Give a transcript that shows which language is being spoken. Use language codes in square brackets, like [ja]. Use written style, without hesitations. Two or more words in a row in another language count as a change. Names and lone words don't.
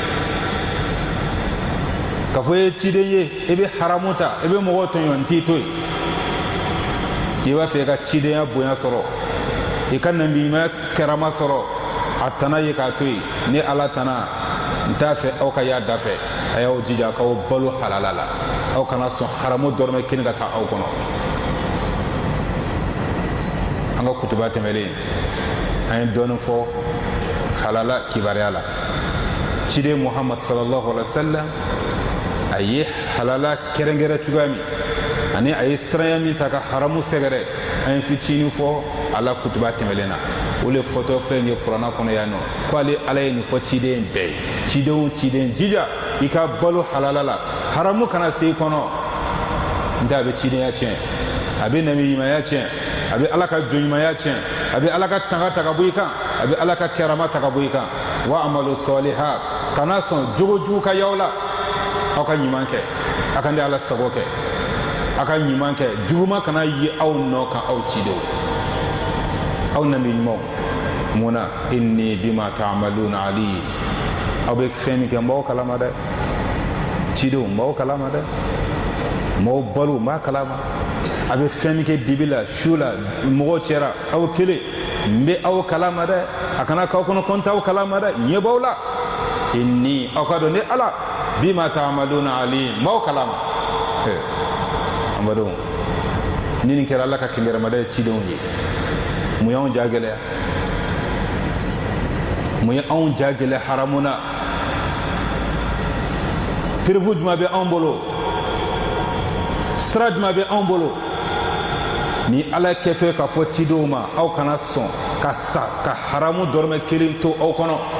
[bm] k'a fɔ i ye ciden ye i bɛ haramu ta i bɛ mɔgɔw tɔɲɔ n t'i to yen i b'a fɛ i ka cidenya bonya sɔrɔ i ka nabi ɲuman karama sɔrɔ a tana ye k'a to yen ni ala tana n t'a fɛ aw ka y'a da fɛ a y'aw jija k'aw balo halala la aw kana sɔn haramu dɔrɔmɛ kelen ka taa aw kɔnɔ an ka kutuba tɛmɛlen an ye dɔɔnin fɔ halala kibaruya la ciden muhammad [ar] صلى الله عليه وسلم [bm] a ye halala kɛrɛnkɛrɛn cogoya min ani a ye siranya min ta ka haramu sɛgɛrɛ an ye fitinin fɔ a la kutuba tɛmɛlen na o le fɔtɔ filɛ nin ye kuranna kɔnɔ yan nɔ ko ale ala ye nin fɔ ciden bɛɛ ye cidenw ciden jija i ka balo halala la haramu kana se i kɔnɔ n tɛ a bɛ cidenya tiɲɛ a bɛ nabi ɲumanya tiɲɛ a bɛ ala ka jɔnɲumanya tiɲɛ a bɛ ala ka tanga ta ka bɔ i kan a bɛ ala ka kɛrama ta ka bɔ i kan [ar] واعملوا صالحات [bm] kana sɔn jogo jugu ka y'aw la aw ka ɲuman kɛ a ka di ala sago kɛ a ka ɲuman kɛ juguma kana ye aw nɔ kan aw cidenw aw nabi ɲumanw mun na [ar] إني بما تعملون عليم [bm] aw bɛ fɛn min kɛ n b'aw kalama dɛ cidenw n b'aw kalama dɛ maaw balo n b'a kalama a bɛ fɛn min kɛ dibi la su la mɔgɔw cɛra aw kelen n bɛ aw kalama dɛ a kana k'aw kɔnɔ ko n t'aw kalama dɛ ɲɛ b'aw la inni aw ka dɔn ni ala [ar] بما تعملون عليم [bm] n b'aw kalama an badenw ni nin kɛra ala ka kɛnɛrɛmada ye cidenw ye mun y'anw ja gɛlɛya mun ye anw ja gɛlɛya haramu na perewu jumɛn bɛ anw bolo sira jumɛn bɛ anw bolo ni ala kɛtɔ ye k'a fɔ cidenw ma aw kana sɔn ka sa ka haramu dɔrɔmɛ kelen to aw kɔnɔ